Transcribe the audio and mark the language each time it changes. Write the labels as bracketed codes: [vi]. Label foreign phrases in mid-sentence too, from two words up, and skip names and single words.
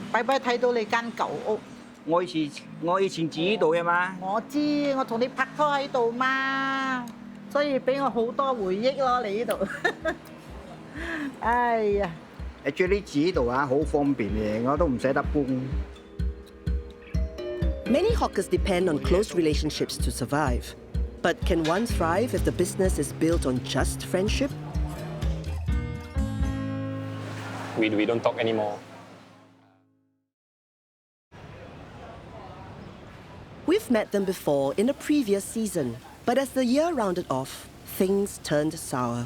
[yue] 拜拜睇到你間舊屋。我以前住呢度嘅嘛。我知，我同你拍拖喺度嘛，所以俾我好多回憶咯。你呢度。哎呀，actually 煮呢度啊好方便嘅，我都唔捨得搬。 [en] Many hawkers depend on close relationships to survive. But can one thrive if the business is built on just friendship? We don't talk anymore. We've met them before in a previous season, but as the year rounded off, things turned sour.